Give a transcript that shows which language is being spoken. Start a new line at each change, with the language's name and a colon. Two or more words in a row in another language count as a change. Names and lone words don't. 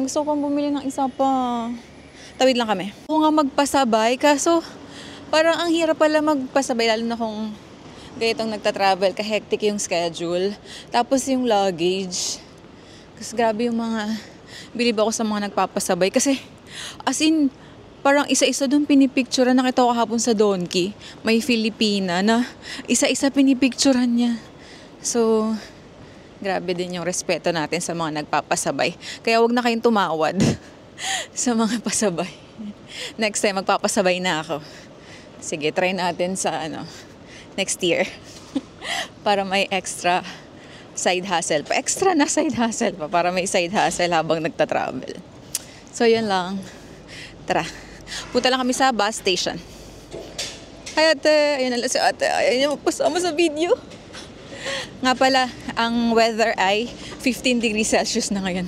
Filipino: Gusto ko pang bumili ng isa pa. Tawid lang kami. Ako nga magpasabay, kaso parang ang hirap pala magpasabay, lalo na kung gayetong nagta-travel, ka-hectic yung schedule. Tapos yung luggage. Kasi grabe yung mga, bilib ako sa mga nagpapasabay. Kasi, as in, parang isa-isa doon pinipicturean. Nakita ko kahapon sa Donkey, may Filipina na isa-isa pinipicturean niya. So, grabe din yung respeto natin sa mga nagpapasabay. Kaya wag na kayong tumawad sa mga pasabay.
English: Next time,
Filipino: magpapasabay na ako. Sige, try natin sa
English: next year.
Filipino: Para may
English: extra side hustle
Filipino: pa. Extra na
English: side hustle
Filipino: pa. Para may
English: side hustle
Filipino: habang nagta-travel. So, yun lang. Tara. Punta lang kami sa bus station. Hi, ate. Ayun na si ate. Ayaw niya magpasama sa video. Nga pala, ang weather ay 15
English: degrees Celsius
Filipino: na ngayon.